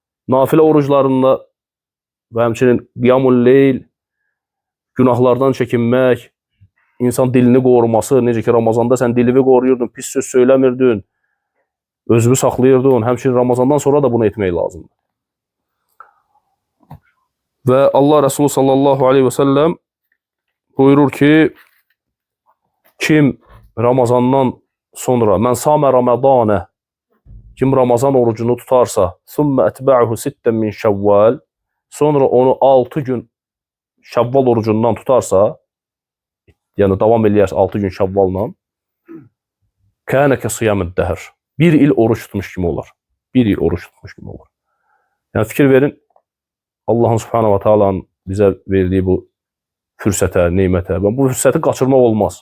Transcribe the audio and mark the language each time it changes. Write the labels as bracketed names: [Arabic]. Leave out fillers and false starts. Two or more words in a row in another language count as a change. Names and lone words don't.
[Azerbaijani] nafilə oruclarında və həmçinin [Arabic] قيام الليل, [Azerbaijani] günahlardan çəkinmək, insan dilini qoruması, necə ki Ramazanda sən dilini qoruyurdun, pis söz söyləmirdin, özünü saxlayırdın, həmçinin Ramazandan sonra da bunu etmək lazımdır. Və Allah Resulü [Arabic] صلى الله عليه وسلم [Azerbaijani] buyurur ki, kim Ramazandan sonra, [Arabic] من صام رمضان, [Azerbaijani] kim Ramazan orucunu tutarsa, [Arabic] ثُمَّ أَتْبَعَهُ سِتًّا مِنْ شَوَّالٍ, [Azerbaijani] sonra onu 6 gün Şəvval orucundan tutarsa, yəni davam eləyərsə 6 gün Şəvvalla, [Arabic] كان كصيام الدهر. [Azerbaijani] 1 il oruç tutmuş kimi olar. 1 il oruç tutmuş kimi olur. Yəni fikir verin, Allahın [Arabic] سبحانه وتعالى [Azerbaijani] bizə verdiyi bu fürsətə, nemətə, və bu fürsəti qaçırmaq olmaz.